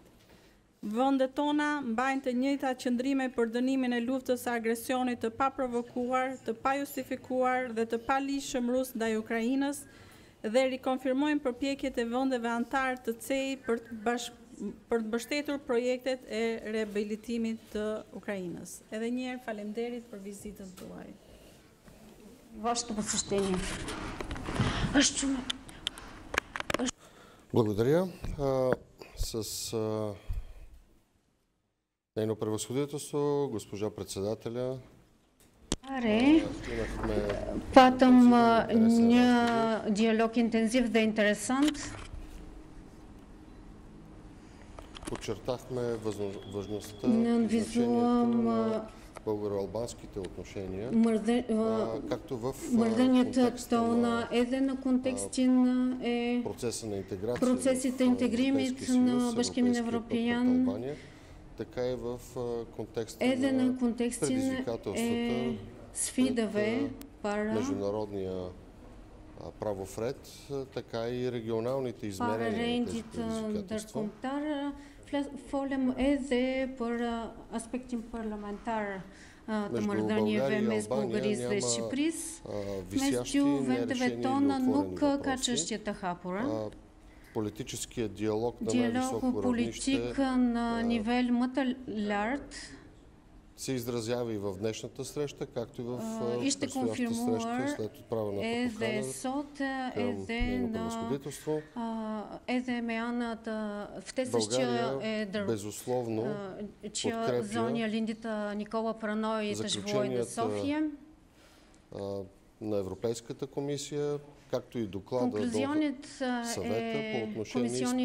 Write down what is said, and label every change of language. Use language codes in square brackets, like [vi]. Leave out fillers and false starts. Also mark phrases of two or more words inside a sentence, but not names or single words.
[sq] Vendet tona mbajnë të njëjtat qëndrime për dënimin e luftës së agresionit të paprovokuar, të pajustifikuar dhe të palishëm rus ndaj Ukrainës dhe rikonfirmojnë përpjekjet e vendeve antar të CEI për të mbështetur projektet e riabilitimit të Ukrainës. Edhe një herë faleminderit për vizitën tuaj. [bg] Вашето посещение. Благодаря. С нейно превъзходителство, госпожа председателя. [sq] Patëm një dialog intenziv dhe interesant. [bg] Подчертахме важността и значението на българо-албанските отношения, както в контекста на процеса на интеграция в Европейския съюз, Европейския път пред Албания, така и в контекста на предизвикателствата пред международния правов ред, така и регионалните измерения на тези предизвикателства. [sq] Folëm edhe për aspektin parlamentar të marrëdhënieve mes Bullgarisë dhe Shqipërisë. Mes dy vendeve tona nuk ka çështje të hapura. [bg] Политическият диалог на най-високо равнище [sq] на nivel më të lartë [bg] се изразява и в днешната среща, както и в предстоящата среща след отправената покана към нейно превъзходителство. България безусловно подкрепя заключенията на Европейската комисия, както и доклада до съвета по отношение